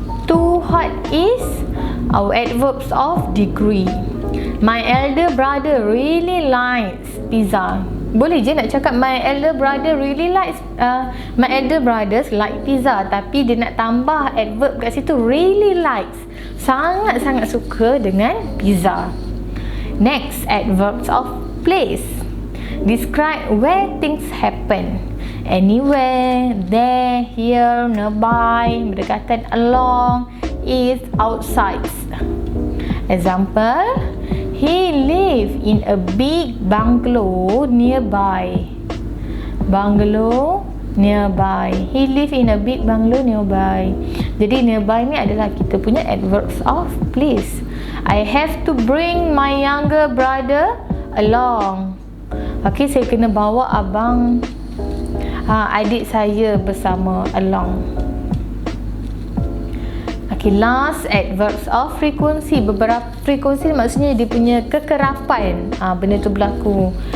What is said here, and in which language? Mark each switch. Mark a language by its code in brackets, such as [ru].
[en] Too hot is our adverbs of degree. My elder brother really likes pizza. [ms] Boleh je nak cakap [en] my elder brother really likes my elder brothers like pizza, [ms] tapi dia nak tambah adverb kat situ, [en] really likes. [ms] Sangat-sangat suka dengan pizza. [en] Next, adverbs of place. Describe where things happen. Anywhere, there, here, nearby, berdekatan, along, is, outside. Example, he lives in a big bungalow nearby. Bungalow nearby. He lives in a big bungalow nearby. [ms] Jadi nearby ni adalah kita punya adverbs of place. [en] I have to bring my younger brother along. [ms] Okay, saya kena bawa abang adik saya bersama along. Okay, [en] last adverbs of frequency. [ms] Beberapa frequency maksudnya dia punya kekerapan benda tu berlaku.